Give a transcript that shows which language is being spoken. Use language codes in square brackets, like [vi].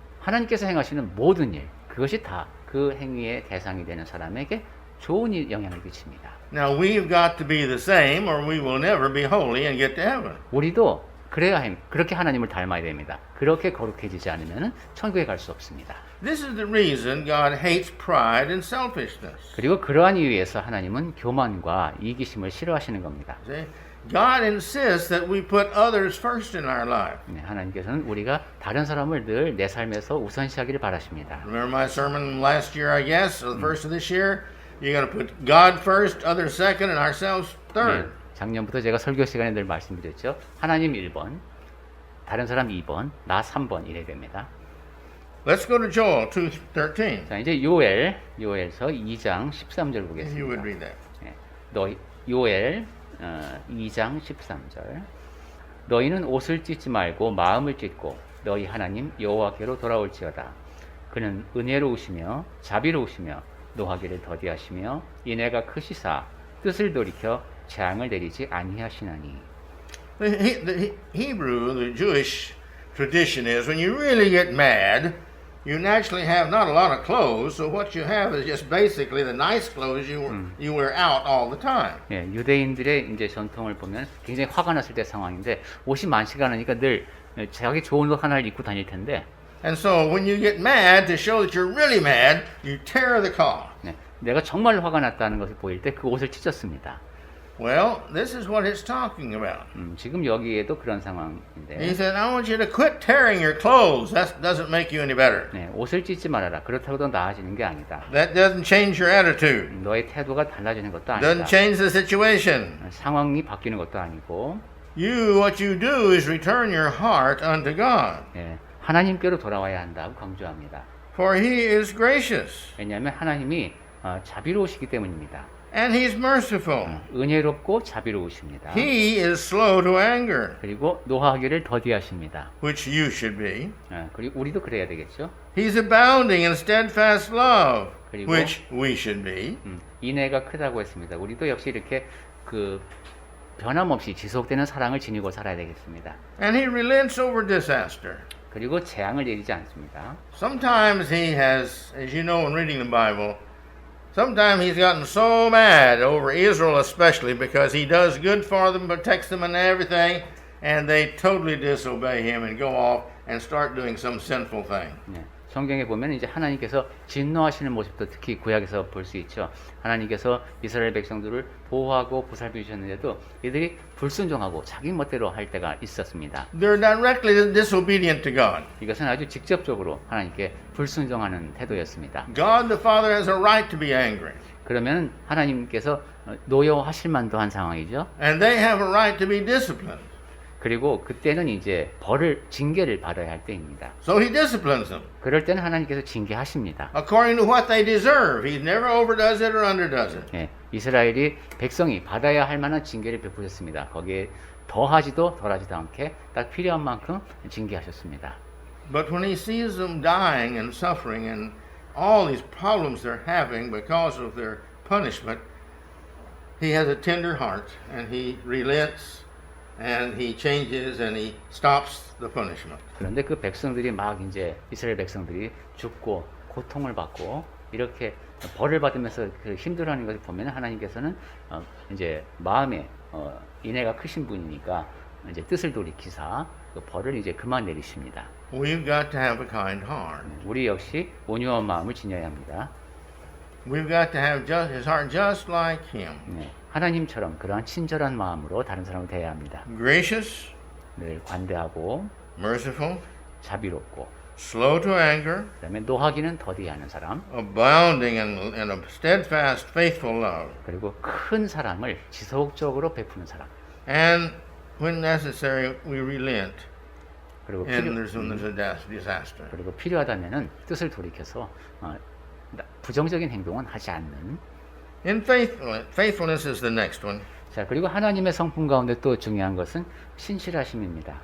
[ko] 하나님께서 행하시는 모든 일, 그것이 다 그 행위의 대상이 되는 사람에게 좋은 영향을 끼칩니다. [en] Now we've got to be the same or we will never be holy and get to heaven. [ko] 우리도 그렇게 하나님을 닮아야 됩니다. 그렇게 거룩해지지 않으면 천국에 갈 수 없습니다. [en] This is the reason God hates pride and selfishness. [ko] 그리고 그러한 이유에서 하나님은 교만과 이기심을 싫어하시는 겁니다. [en] See? God insists that we put others first in our life. [ko] 네, 하나님께서는 우리가 다른 사람을 늘 내 삶에서 우선시하기를 바라십니다. [en] Remember my sermon last year, I guess, or the first of this year? You're going to put God first, others second, and ourselves third. [ko] 네, 작년부터 제가 설교 시간에 늘 말씀드렸죠. 하나님 1번, 다른 사람 2번, 나 3번 이래 됩니다. [en] Let's go to Joel 2:13. [ko] 자, 이제 요엘서 2장 13절 [en] If you would [ko] 보겠습니다. [en] read that. [ko] 네, 요엘 2장 13절. 너희는 옷을 찢지 말고 마음을 찢고 너희 하나님 여호와께로 돌아올지어다. 그는 은혜로우시며 자비로우시며 노하기를 더디하시며 인애가 크시사 뜻을 돌이켜 재앙을 내리지 아니하시나니. [en] The Hebrew, the Jewish tradition is when you really get mad, you naturally have not a lot of clothes, so what you have is just basically the nice clothes you wear out all the time. [ko] 예, 유대인들의 이제 전통을 보면 굉장히 화가 났을 때 상황인데 옷이 많지가 않으니까 늘 자기 좋은 옷 하나를 입고 다닐 텐데. [en] And so when you get mad, to show that you're really mad, you tear the cloth. [ko] 네, 내가 정말 화가 났다는 것을 보일 때 그 옷을 찢었습니다. [en] Well, this is what it's talking about. [ko] 지금 여기에도 그런 [en] He [ko] 상황인데 [en] said, I want you to quit tearing your clothes. That doesn't make you any better. [ko] 네, 옷을 찢지 말아라. 그렇다고 더 나아지는 게 아니다. [en] That doesn't change your attitude. [ko] 너의 태도가 달라지는 것도 아니다. [en] Doesn't change the situation. [ko] 상황이 바뀌는 것도 아니고 [en] What you do is return your heart unto God. [ko] 예, 하나님께로 돌아와야 한다고 강조합니다. [en] For he is gracious. [ko] 왜냐하면 하나님이 자비로우시기 때문입니다. [en] And he's merciful. [ko] 은혜롭고 자비로우십니다. [en] He is slow to anger, [ko] 그리고 노하기를 더디하십니다. [en] which you should be. [ko] 그리고 우리도 그래야 되겠죠. [en] He's abounding in steadfast love, [ko] 그리고 [en] which we should be. [ko] 인애가 크다고 했습니다. 우리도 역시 이렇게 그 변함없이 지속되는 사랑을 지니고 살아야 되겠습니다. [en] And he relents over disaster. [ko] 그리고 재앙을 내리지 않습니다. [en] Sometimes he has, as you know in reading the Bible, sometimes he's gotten so mad over Israel especially because he does good for them, protects them and everything, and they totally disobey him and go off and start doing some sinful thing. [ko] 네, 성경에 보면 이제 하나님께서 진노하시는 모습도 특히 구약에서 볼 수 있죠. 하나님께서 이스라엘 백성들을 보호하고 보살펴 주셨는데도 이들이 불순종하고 자기 멋대로 할 때가 있었습니다. [en] They're directly disobedient to God. [ko] 이것은 아주 직접적으로 하나님께 불순종하는 태도였습니다. [en] God the Father has a right to be angry. [ko] 그러면 하나님께서 노여하실 만도 한 상황이죠. [en] And they have a right to be disciplined. [ko] 그리고 그때는 이제 징계를 받아야 할 때입니다. [en] So he disciplines them [ko] 그럴 때는 하나님께서 징계하십니다. [en] according to what they deserve. He never overdoes it or underdoes it. [ko] 예, 이스라엘이 백성이 받아야 할 만한 징계를 베푸셨습니다. 거기에 더하지도 덜하지도 않게 딱 필요한 만큼 징계하셨습니다. [en] But when he sees them dying and suffering and all these problems they're having because of their punishment, he has a tender heart and he relents and he changes and he stops the punishment. [ko] 그런데 그 백성들이 막 이제 이스라엘 백성들이 죽고 고통을 받고 이렇게 벌을 받으면서 그 힘들어하는 것을 보면 하나님께서는 이제 마음에 인애가 크신 분이니까 이제 뜻을 돌이키사 그 벌을 이제 그만 내리십니다. [en] We've got to have a kind heart. [ko] 우리 역시 온유한 마음을 지녀야 합니다. [en] We've got to have his heart just like him. [ko] 네, 하나님처럼 그러한 친절한 마음으로 다른 사람을 대해야 합니다. [en] Gracious, [ko] 늘 관대하고 [en] merciful, [ko] 자비롭고 [en] slow to anger, [ko] 그다음에 노하기는 더디하는 사람 [en] abounding in a steadfast, faithful love, [ko] 그리고 큰 사랑을 지속적으로 베푸는 사람 [en] and when necessary, we relent. [ko] 그리고 [en] And there's a disaster. [ko] 그리고 필요하다면은 뜻을 돌이켜서 부정적인 행동은 하지 않는. [en] In faithfulness is the next one. [ko] 자, 그리고 하나님의 성품 가운데 또 중요한 것은 신실하심입니다.